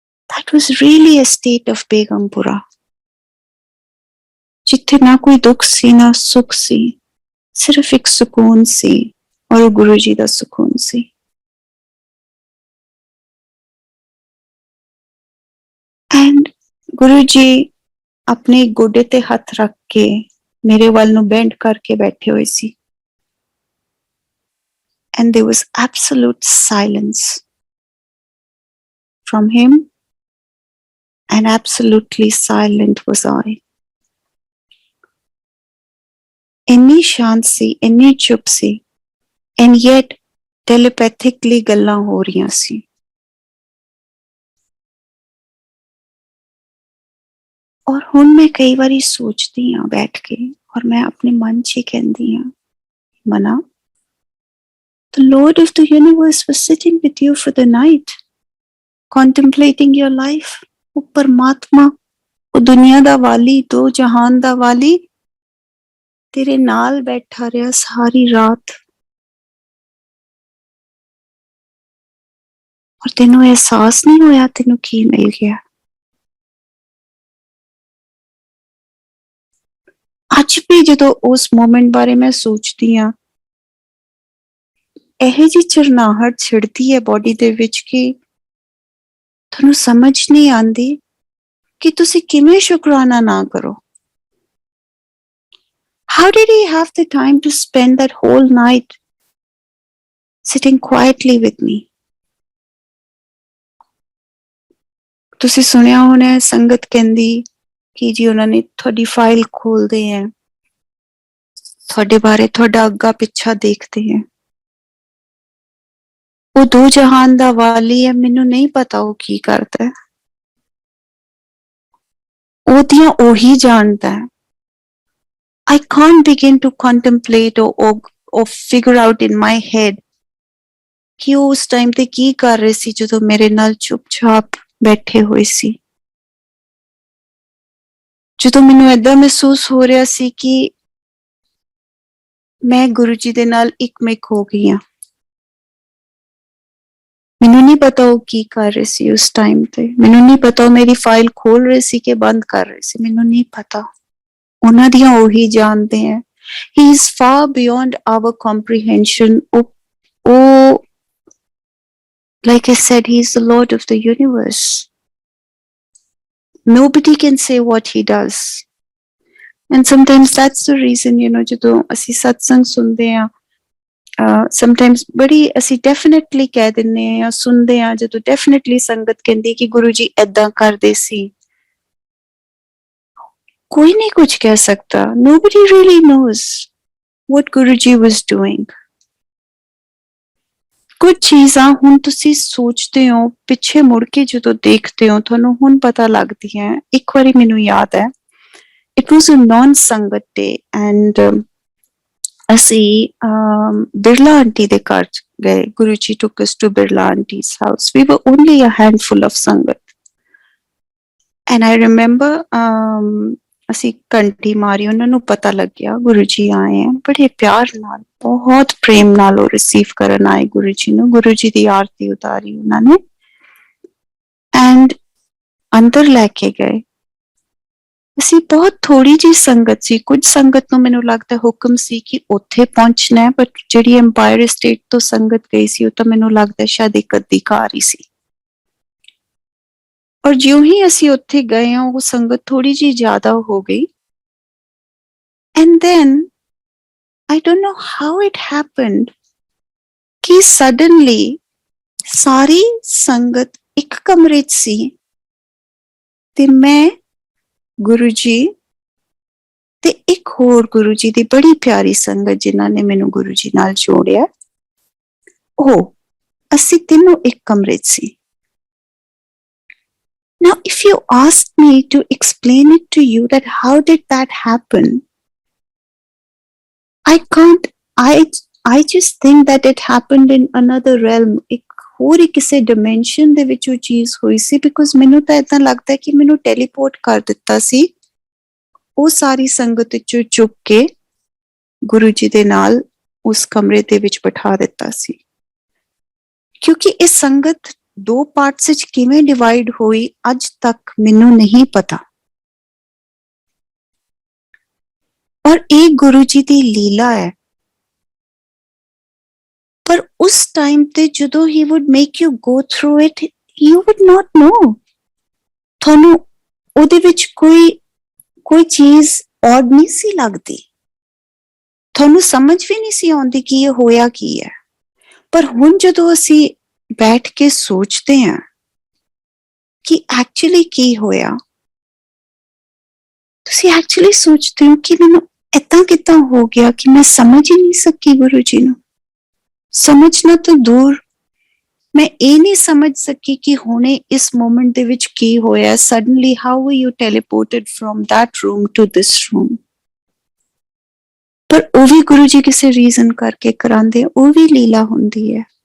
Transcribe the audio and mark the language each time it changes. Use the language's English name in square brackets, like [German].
[English] That was really a state of [Punjabi] Begampura, ਜਿੱਥੇ ਨਾ ਕੋਈ ਦੁੱਖ ਸੀ ਨਾ ਸੁੱਖ ਸੀ, ਸਿਰਫ ਇੱਕ ਸਕੂਨ ਸੀ, ਔਰ ਉਹ ਗੁਰੂ ਜੀ ਦਾ ਸਕੂਨ ਸੀ। ਐਂਡ ਗੁਰੂ ਜੀ ਆਪਣੇ ਗੋਡੇ ਤੇ ਹੱਥ ਰੱਖ ਕੇ ਮੇਰੇ ਵੱਲ ਨੂੰ ਬੈਂਡ ਕਰਕੇ ਬੈਠੇ ਹੋਏ ਸੀ। [English] And there was absolute silence from him, and absolutely silent was I. [Punjabi] ਇੰਨੀ ਸ਼ਾਂਤ ਸੀ, ਇੰਨੀ ਚੁੱਪ ਸੀ, [English] and yet telepathically [Punjabi] ਗੱਲਾਂ ਹੋ ਰਹੀਆਂ ਸੀ। ਔਰ ਹੁਣ ਮੈਂ ਕਈ ਵਾਰੀ ਸੋਚਦੀ ਹਾਂ ਬੈਠ ਕੇ, ਔਰ ਮੈਂ ਆਪਣੇ ਮਨ 'ਚ ਹੀ ਕਹਿੰਦੀ ਹਾਂ, ਮਨਾ, [English] the Lord of the universe was sitting with you for the night, contemplating your life. [Punjabi] ਉਹ ਪਰਮਾਤਮਾ, ਉਹ ਦੁਨੀਆ ਦਾ ਵਾਲੀ, ਦੋ ਜਹਾਨ ਦਾ ਵਾਲੀ, ਤੇਰੇ ਨਾਲ ਬੈਠਾ ਰਿਹਾ ਸਾਰੀ ਰਾਤ, ਔਰ ਤੈਨੂੰ ਅਹਿਸਾਸ ਨਹੀਂ ਹੋਇਆ ਤੈਨੂੰ ਕੀ ਮਿਲ ਗਿਆ। ਅੱਜ ਵੀ ਜਦੋਂ ਉਸ ਮੋਮੈਂਟ ਬਾਰੇ ਮੈਂ ਸੋਚਦੀ ਹਾਂ, ਇਹੋ ਜਿਹੀ ਚਰਨਾਹਟ ਛਿੜਦੀ ਹੈ ਬੋਡੀ ਦੇ ਵਿੱਚ ਕਿ ਤੁਹਾਨੂੰ ਸਮਝ ਨਹੀਂ ਆਉਂਦੀ ਕਿ ਤੁਸੀਂ ਕਿਵੇਂ ਸ਼ੁਕਰਾਨਾ ਨਾ ਕਰੋ। [English] How did he have the time to spend that whole night sitting quietly with me? [Punjabi] ਤੁਸੀਂ ਸੁਣਿਆ ਹੋਣਾ, ਸੰਗਤ ਕਹਿੰਦੀ ਕਿ ਜੀ ਉਹਨਾਂ ਨੇ ਤੁਹਾਡੀ ਫਾਈਲ ਖੋਲਦੇ ਹੈ, ਤੁਹਾਡੇ ਬਾਰੇ ਤੁਹਾਡਾ ਅੱਗਾ ਪਿੱਛਾ ਦੇਖਦੇ ਹੈ। ਉਹ ਦੋ ਜਹਾਨ ਦਾ ਵਾਲੀ ਹੈ, ਮੈਨੂੰ ਨਹੀਂ ਪਤਾ ਉਹ ਕੀ ਕਰਦਾ ਹੈ, ਉਹਦੀਆਂ ਉਹੀ ਜਾਣਦਾ ਹੈ। [English] I can't begin to contemplate or figure out in my head [Punjabi] ਕਿ ਉਹ ਉਸ ਟਾਈਮ ਤੇ ਕੀ ਕਰ ਰਹੇ ਸੀ ਜਦੋਂ ਮੇਰੇ ਨਾਲ ਚੁੱਪਚਾਪ ਬੈਠੇ ਹੋਏ ਸੀ, ਜਦੋਂ ਮੈਨੂੰ ਏਦਾਂ ਮਹਿਸੂਸ ਹੋ ਰਿਹਾ ਸੀ ਕਿ ਮੈਂ ਗੁਰੂ ਜੀ ਦੇ ਨਾਲ ਇੱਕਮਿਕ ਹੋ ਗਈ ਹਾਂ। ਮੈਨੂੰ ਨਹੀਂ ਪਤਾ ਉਹ ਕੀ ਕਰ ਰਹੇ ਸੀ ਉਸ ਟਾਈਮ ਤੇ, ਮੈਨੂੰ ਨਹੀਂ ਪਤਾ ਉਹ ਮੇਰੀ ਫਾਈਲ ਖੋਲ ਰਹੇ ਸੀ ਕਿ ਬੰਦ ਕਰ ਰਹੇ ਸੀ, ਮੈਨੂੰ ਨਹੀਂ ਪਤਾ। ਉਹਨਾਂ ਦੀਆਂ ਉਹੀ ਜਾਣਦੇ ਹੈ। [English] He is far beyond our comprehension. ਉਹ like I said, he is the Lord of the universe. Nobody can say what he does. And sometimes that's the reason, you know, [Punjabi] ਜਦੋਂ ਅਸੀਂ ਸਤਸੰਗ ਸੁਣਦੇ ਹਾਂ, ਸਮਟਾਈਮਸ ਬੜੀ ਅਸੀਂ ਡੈਫੀਨੇਟਲੀ ਕਹਿ ਦਿੰਦੇ ਹਾਂ ਜਾਂ ਸੁਣਦੇ ਹਾਂ, ਜਦੋਂ ਡੈਫੀਨੇਟਲੀ ਸੰਗਤ ਕਹਿੰਦੀ ਕਿ ਗੁਰੂ ਜੀ ਏਦਾਂ ਕਰਦੇ ਸੀ। ਕੋਈ ਨਹੀਂ ਕੁਝ ਕਹਿ ਸਕਦਾ। [English] Nobody really knows what Guru Ji was doing. [Punjabi] ਕੁਝ ਚੀਜ਼ਾਂ ਹੁਣ ਤੁਸੀਂ ਸੋਚਦੇ ਹੋ, ਪਿੱਛੇ ਮੁੜ ਕੇ ਜਦੋਂ ਦੇਖਦੇ ਹੋ ਤੁਹਾਨੂੰ ਹੁਣ ਪਤਾ ਲੱਗਦੀਆਂ। ਇੱਕ ਵਾਰੀ ਮੈਨੂੰ ਯਾਦ ਹੈ, [English] it was a non-Sangat day and [Punjabi] ਅਸੀਂ ਬਿਰਲਾ ਆਂਟੀ ਦੇ ਘਰ ਗਏ। [English] Guru ji took us to Birla Auntie's house. We were only a handful of Sangat. And I remember [Punjabi] ਅਸੀਂ ਘੰਟੀ ਮਾਰੀ, ਉਹਨਾਂ ਨੂੰ ਪਤਾ ਲੱਗਿਆ ਗੁਰੂ ਜੀ ਆਏ ਹੈ। ਬੜੇ ਪਿਆਰ ਨਾਲ, ਬਹੁਤ ਪ੍ਰੇਮ ਨਾਲ ਉਹ ਰਿਸੀਵ ਕਰਨ ਆਏ ਗੁਰੂ ਜੀ ਨੂੰ। ਗੁਰੂ ਜੀ ਦੀ ਆਰਤੀ ਉਤਾਰੀ ਉਹਨਾਂ ਨੇ ਐਂਡ ਅੰਦਰ ਲੈ ਕੇ ਗਏ। ਅਸੀਂ ਬਹੁਤ ਥੋੜੀ ਜਿਹੀ ਸੰਗਤ ਸੀ, ਕੁਝ ਸੰਗਤ ਨੂੰ ਮੈਨੂੰ ਲੱਗਦਾ ਹੁਕਮ ਸੀ ਕਿ ਉੱਥੇ ਪਹੁੰਚਣਾ ਹੈ, ਬਟ ਜਿਹੜੀ ਐਮਪਾਇਰ ਸਟੇਟ ਤੋਂ ਸੰਗਤ ਗਈ ਸੀ ਉਹ ਤਾਂ ਮੈਨੂੰ ਲੱਗਦਾ ਸ਼ਾਇਦ ਇੱਕ ਅੱਧੀ ਕਾਰ ਹੀ ਸੀ। ਔਰ ਜਿਉਂ ਹੀ ਅਸੀਂ ਉੱਥੇ ਗਏ ਹਾਂ, ਉਹ ਸੰਗਤ ਥੋੜੀ ਜਿਹੀ ਜ਼ਿਆਦਾ ਹੋ ਗਈ। [English] and then I don't know how it happened [Punjabi] ਕਿ ਸਡਨਲੀ ਸਾਰੀ ਸੰਗਤ ਇੱਕ ਕਮਰੇ 'ਚ ਸੀ ਤੇ ਮੈਂ, ਗੁਰੂ ਜੀ ਤੇ ਇੱਕ ਹੋਰ ਗੁਰੂ ਜੀ ਦੀ ਬੜੀ ਪਿਆਰੀ ਸੰਗਤ ਜਿਨ੍ਹਾਂ ਨੇ ਮੈਨੂੰ ਗੁਰੂ ਜੀ ਨਾਲ ਜੋੜਿਆ, ਉਹ ਅਸੀਂ ਤਿੰਨੋਂ ਇੱਕ ਕਮਰੇ 'ਚ ਸੀ। [English] Now, if you ask me to explain it to you that how did that happen, I can't. I just think that it happened in another realm. [Punjabi] ਇੱਕ ਹੋਰ ਕਿਸੇ dimension ਦੇ ਵਿੱਚ ਉਹ ਚੀਜ਼ ਹੋਈ ਸੀ, because ਮੈਨੂੰ ਤਾਂ ਏਦਾਂ ਲੱਗਦਾ ਕਿ ਮੈਨੂੰ ਟੈਲੀਪੋਰਟ ਕਰ ਦਿੱਤਾ ਸੀ ਉਹ ਸਾਰੀ ਸੰਗਤ ਵਿੱਚੋਂ ਚੁੱਕ ਕੇ ਗੁਰੂ ਜੀ ਦੇ ਨਾਲ ਉਸ ਕਮਰੇ ਦੇ ਵਿੱਚ ਬਿਠਾ ਦਿੱਤਾ ਸੀ। ਕਿਉਂਕਿ ਇਹ ਸੰਗਤ 2 ਪਾਰਟਸ ਵਿੱਚ ਕਿਵੇਂ ਡਿਵਾਈਡ ਹੋਈ ਅੱਜ ਤੱਕ ਮੈਨੂੰ ਨਹੀਂ ਪਤਾ। ਔਰ ਇਹ ਗੁਰੂ ਜੀ ਦੀ ਲੀਲਾ ਹੈ। ਪਰ ਉਸ ਟਾਈਮ ਤੇ ਜਦੋਂ ਹੀ [English] would make you go through it, you would not know। [Punjabi] ਤੁਹਾਨੂੰ ਉਹਦੇ ਵਿੱਚ ਕੋਈ ਚੀਜ਼ ਔਡ ਨਹੀਂ ਸੀ ਲੱਗਦੀ, ਤੁਹਾਨੂੰ ਸਮਝ ਵੀ ਨਹੀਂ ਸੀ ਆਉਂਦੀ ਕਿ ਇਹ ਹੋਇਆ ਕੀ ਹੈ। ਪਰ ਹੁਣ ਜਦੋਂ ਅਸੀਂ ਬੈਠ ਕੇ ਸੋਚਦੇ ਹਾਂ ਕਿ ਐਕਚੁਅਲੀ ਕੀ ਹੋਇਆ, ਤੁਸੀਂ ਐਕਚੁਅਲੀ ਸੋਚਦੇ ਹੋ ਕਿ ਮੈਨੂੰ ਏਦਾਂ ਕਿੱਦਾਂ ਹੋ ਗਿਆ ਕਿ ਮੈਂ ਸਮਝ ਹੀ ਨਹੀਂ ਸਕੀ ਗੁਰੂ ਜੀ ਨੂੰ। ਸਮਝਣਾ ਤੋਂ ਦੂਰ, ਮੈਂ ਇਹ ਨਹੀਂ ਸਮਝ ਸਕੀ ਕਿ ਹੁਣੇ ਇਸ ਮੋਮੈਂਟ ਦੇ ਵਿੱਚ ਕੀ ਹੋਇਆ। [English] Suddenly how were you teleported from that room to this room। [Punjabi] ਪਰ ਉਹ ਵੀ ਗੁਰੂ ਜੀ ਕਿਸੇ ਰੀਜ਼ਨ ਕਰਕੇ ਕਰਾਉਂਦੇ, ਉਹ ਵੀ ਲੀਲਾ ਹੁੰਦੀ ਹੈ।